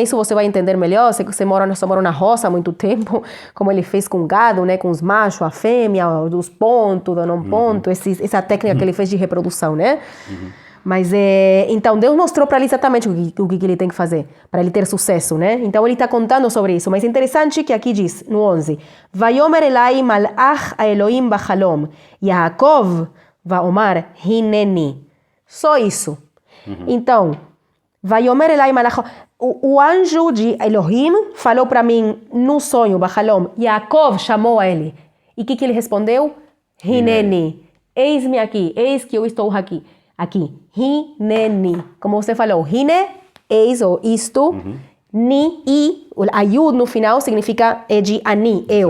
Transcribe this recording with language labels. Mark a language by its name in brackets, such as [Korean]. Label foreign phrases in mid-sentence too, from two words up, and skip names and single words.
[Portuguese] Isso você vai entender melhor, você mora na roça há muito tempo, como ele fez com o gado, né? Com os machos, a fêmea, dos pontos, do não ponto, essa técnica que ele fez de reprodução, né? Mas, então, Deus mostrou para ele exatamente o que ele tem que fazer, para ele ter sucesso, né? Então, ele está contando sobre isso. Mas é interessante que aqui diz, no 11, [Hebrew] ויאמר אלי מלאך האלהים בחלום יעקב ואמר הנני. [Portuguese] Só isso. Então, [Hebrew] ויאמר אלי מלאך, [Portuguese] o anjo de Elohim falou para mim no sonho, bachalom, Yaakov chamou a ele. E o que ele respondeu? Hineni. Eis-me aqui, eis que eu estou aqui. Aqui, hineni, como você falou, hine, eis ou isto, ni, i, o ayud no final significa de ani, eu.